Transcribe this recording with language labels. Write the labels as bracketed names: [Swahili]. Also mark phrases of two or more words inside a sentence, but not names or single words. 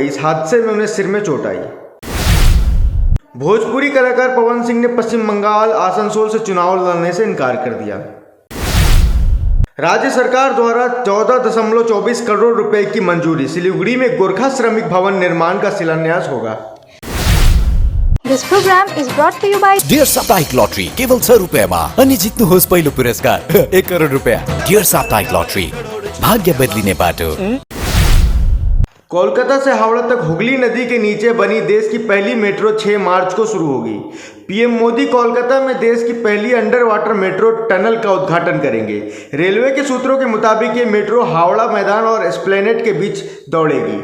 [Hindi] इस हादसे में उन्हें सिर में चोट आई। भोजपुरी कलाकार पवन सिंह ने पश्चिम बंगाल आसनसोल से चुनाव लड़ने से इनकार कर दिया। राज्य सरकार द्वारा 14.24 करोड़ रुपए की मंजूरी। सिलीगुड़ी में गोरखा श्रमिक भवन निर्माण का शिलान्यास होगा। [English] This program is brought to you by [Nepali] डियर साप्ताहिक लॉटरी केवल 6 रुपैयाँमा अनि जित्नुहोस् पहिलो पुरस्कार 1 करोड रुपैयाँ। डियर साप्ताहिक लॉटरी, भाग्य बदलिने बाटो। [Hindi] कोलकाता से हावड़ा तक हुगली नदी के नीचे बनी देश की पहली मेट्रो 6 मार्च को शुरू होगी। पीएम मोदी कोलकाता में देश की पहली [English] under water metro tunnel [Hindi] का उद्घाटन करेंगे। रेलवे के सूत्रों के मुताबिक ये मेट्रो हावड़ा मैदान और एस्प्लेनेड के बीच दौड़ेगी।